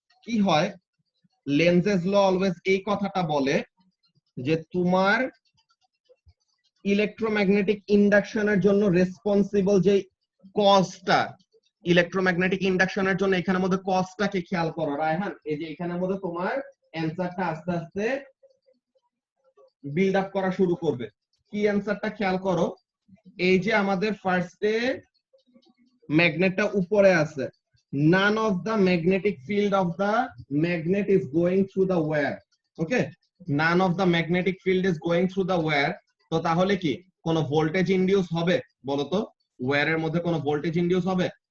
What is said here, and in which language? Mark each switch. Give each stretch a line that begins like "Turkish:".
Bangla: কি হয়, লেনজেস ল অলওয়েজ এই কথাটা বলে যে তোমার ইলেকট্রোম্যাগনেটিক ইন্ডাকশনের জন্য রেসপন্সিবল যে কজটা, ইলেকট্রোম্যাগনেটিক ইন্ডাকশনের জন্য এখানের মধ্যে কজটাকে খেয়াল করো রায়হান। এই যে এখানের মধ্যে তোমার অ্যানসারটা আস্তে আস্তে বিল্ড আপ করা শুরু করবে। কি অ্যানসারটা খেয়াল করো, এই যে আমাদের ফার্স্টে ম্যাগনেটটা উপরে আছে,
English: none of the magnetic field of the magnet is going through the wire। Okay, none of the magnetic field is going through the wire।
Bangla: তো তাহলে কি কোনো ভোল্টেজ ইনডিউস হবে বলো তো, ওয়্যারের মধ্যে কোনো ভোল্টেজ ইনডিউস হবে?